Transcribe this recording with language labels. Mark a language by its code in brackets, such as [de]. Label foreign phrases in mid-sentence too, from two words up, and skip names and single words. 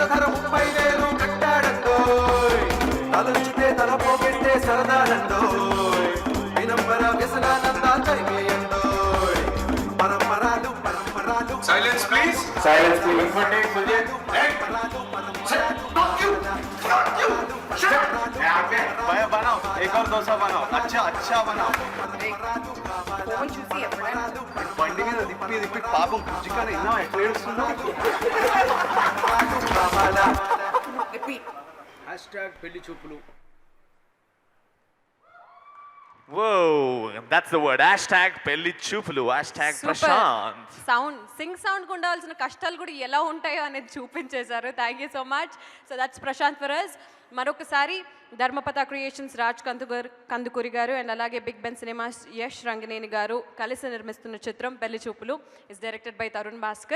[te] ధర 30,000 కట్టాడండోయ్, తలచితే తల పోగెట్టే సరదాలండోయ్, వినంబర వ్యసనానందా కైవేయండోయ్, పరంపరాలు పరంపరాలు. [en] Silence please. Silence please. [hi] भैया बनाओ, एक और डोसा बनाओ. अच्छा अच्छा बनाओ. [te] బండి మీద తిప్పి తిప్పి పాపం చికెన్ ఎన్నో ఎట్లా ఏడుస్తుందో. పెళ్లి చూపులు. [en] Whoa, that's the word. [te] Hashtag పెళ్లి చూపులు. Hashtag ప్రశాంత్. సౌండ్ సింగ్ సౌండ్కి ఉండాల్సిన కష్టాలు కూడా ఎలా ఉంటాయో అనేది చూపించేశారు. [en] Thank you so much. So that's Prashanth for us. [te] మరొకసారి ధర్మపత క్రియేషన్స్ రాజ్ కందుకూరి గారు అండ్ అలాగే బిగ్ బెన్ సినిమాస్ యష్ రంగనేని గారు కలిసి నిర్మిస్తున్న చిత్రం పెళ్లి చూపులు [en] is directed by [te] తరుణ్ భాస్కర్.